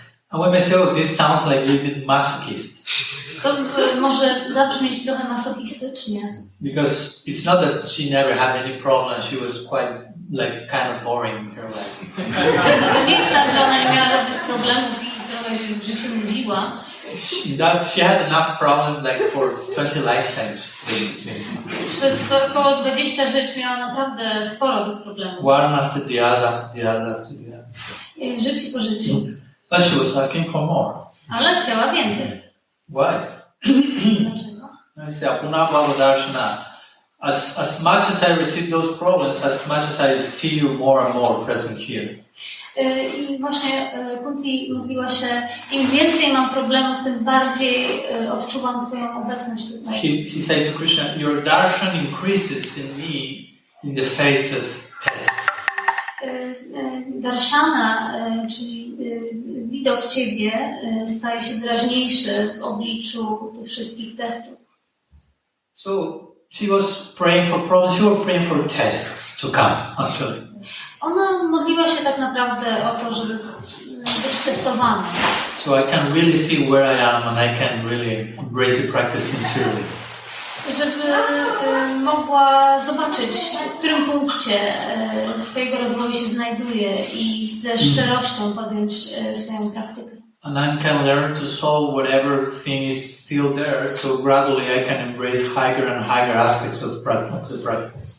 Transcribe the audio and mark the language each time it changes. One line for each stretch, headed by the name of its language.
English: And we may say, oh, this sounds like a little bit masochist.
Polish: To może zabrzmieć trochę masochistycznie.
English: Because it's not that she never had any problems, she was quite kind of boring in her life.
Polish: To nie jest tak, że ona nie miała żadnych problemów i trochę się w życiu nudziła.
English: She had enough problems for 20 lifetimes, basically.
Polish: Przez około 20 żyć miała naprawdę sporo tych problemów.
English: One after the other, after the other, after the other.
Polish: Życie po życiu.
English: But she was asking for more.
Polish: Ale chciała więcej.
English: Why?
Polish: Dlaczego?
English: I say, Apunabhava Darshana. As much as I receive those problems, as much as I see you more and more present here.
Polish: I właśnie Kunti mówiła się, im więcej mam problemów, tym bardziej odczuwam Twoją obecność tutaj.
English: He said to Krishna, your darshan increases in me in the face of tests.
Polish: Darshana, czyli widok Ciebie staje się wyraźniejszy w obliczu tych wszystkich testów.
English: So she was praying for problems, she was praying for tests to come, actually.
Polish: Ona modliła się tak naprawdę o to, żeby być testowana.
English: So I can really see where I am and I can really embrace the practice sincerely.
Polish: Żeby mogła zobaczyć, w którym punkcie swojego rozwoju się znajduje i ze szczerością podjąć swoją praktykę.
English: And I can learn to solve whatever thing is still there, so gradually I can embrace higher and higher aspects of the practice.